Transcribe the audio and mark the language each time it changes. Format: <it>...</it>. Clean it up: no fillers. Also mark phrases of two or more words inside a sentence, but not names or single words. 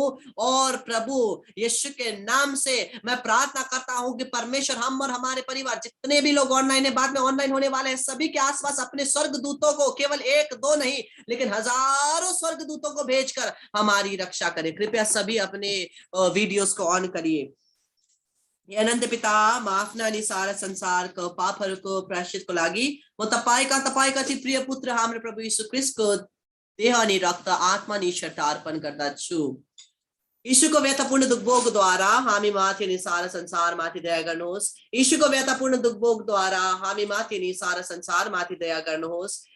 <hi>और प्रभु यीशु के नाम से मैं प्रार्थना करता हूं कि परमेश्वर हम और हमारे परिवार, जितने भी लोग ऑनलाइन है, बाद में ऑनलाइन होने वाले हैं, सभी के आसपास अपने स्वर्ग दूतों को, केवल 1-2 नहीं लेकिन हजारों स्वर्ग दूतों को भेजकर हमारी रक्षा करे। कृपया सभी अपने वीडियोस को ऑन करिए।</hi> <ne>अनंत पिता, माफनानी सारा संसार को पापहरु को प्रायश्चित को लागि म तपाईका अति प्रिय पुत्र हाम्रो प्रभु यीशु ख्रीष्टको देह अनि रक्त आत्मा अनि शरीर अर्पण गर्दछु। यीशुको व्यथापूर्ण दुखभोगद्वारा हामी माथि अनि सारा संसार माथि दया गर्नुहोस्। यीशुको व्यथापूर्ण दुखभोगद्वारा हामी माथि अनि सारा संसार माथि दया गर्नुहोस्।</ne>